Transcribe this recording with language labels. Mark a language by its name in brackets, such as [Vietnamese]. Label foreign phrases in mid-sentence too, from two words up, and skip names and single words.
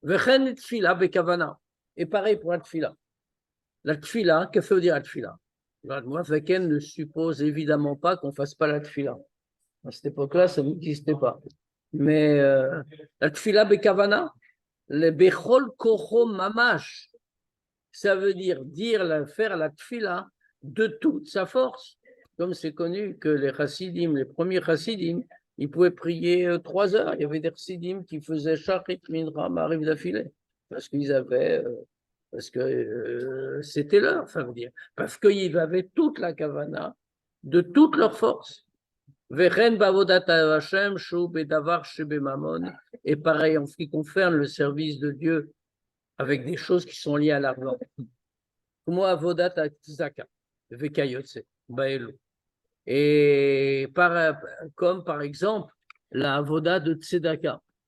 [Hebrew] וכן תפילה בכוונה. [French] Et pareil pour la tfila. La tfila, que veut dire la tfila? Moi, Veken ne suppose évidemment pas qu'on ne fasse pas la tfila. À cette époque-là, ça n'existait pas. Mais la [Hebrew] תפילה בכוונה, [French] le [Hebrew] בכל כוחו ממש, [French] ça veut dire faire la tfila de toute sa force. Comme c'est connu que les chassidim, les premiers chassidim, ils pouvaient prier 3 heures. Il y avait des chassidim qui faisaient [Hebrew] שחרית מנחה מעריב [French] d'affilée. Parce qu'ils avaient, parce que c'était leur, ça veut dire. Parce qu'ils avaient toute la kavana, de toute leur force. [Hebrew] וכן בעבודת השם שהוא בדבר שבממון. [French] Et pareil en ce qui concerne le service de Dieu avec des choses qui sont liées à l'argent. [Hebrew] Comme עבודת צדקה וכיוצא באלו. [French] Et comme par exemple la avoda de tzedaka.